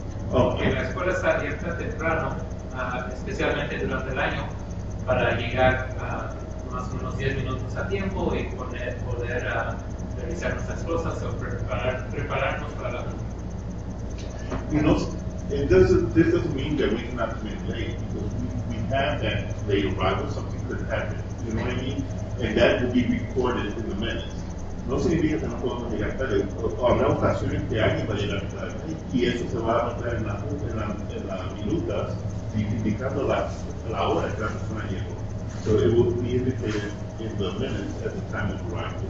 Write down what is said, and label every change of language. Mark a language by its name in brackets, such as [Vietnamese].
[Spanish] Porque la escuela está abierta temprano, especialmente durante el año, para llegar más o menos 10 minutos a tiempo y poder revisar nuestras cosas o prepararnos para la reunión. [English] You know, this doesn't mean that we cannot come in late because we have that late arrival, something could happen. You know what I mean? And that will be recorded in the minutes. [Spanish] No significa que no podemos llegar tarde. Habrá ocasiones que alguien va a llegar tarde y eso se va a anotar en las minutas indicando la hora que la persona llegó. [English] So it will be indicated in the minutes at the time of arrival.